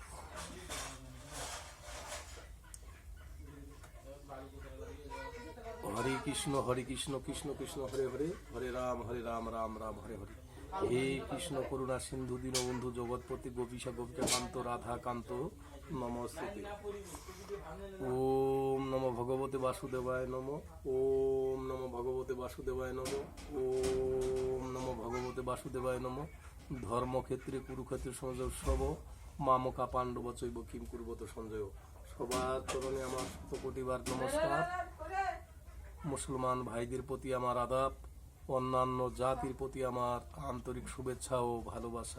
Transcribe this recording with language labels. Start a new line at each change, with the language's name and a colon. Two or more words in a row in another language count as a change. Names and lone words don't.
Sanskrit: হরে কৃষ্ণ কৃষ্ণ কৃষ্ণ হরে হরে, হরে রাম রাম রাম হরে হরে। হে কৃষ্ণ করুণা সিন্ধু দীনবন্ধু জগৎপতি গোপীশা গোপিকা কান্ত রাধা কান্ত নমস্তে। ওম নমো ভগবতে বাসুদেবায় নমঃ। ওম নমো ভগবতে বাসুদেবায় নমঃ। ওম নমো ভগবতে বাসুদেবায় নমঃ। ধর্মক্ষেত্রে কুরুক্ষেত্রে সঞ্জয় মামকা পাণ্ডব চৈব কিম কুর্বত সঞ্জয়।
Bangla: সবার চরণে আমার শতকোটিবার নমস্কার। মুসলমান ভাইদের প্রতি আমার আদাব, অন্যান্য জাতির প্রতি আমার আন্তরিক শুভেচ্ছা ও ভালোবাসা।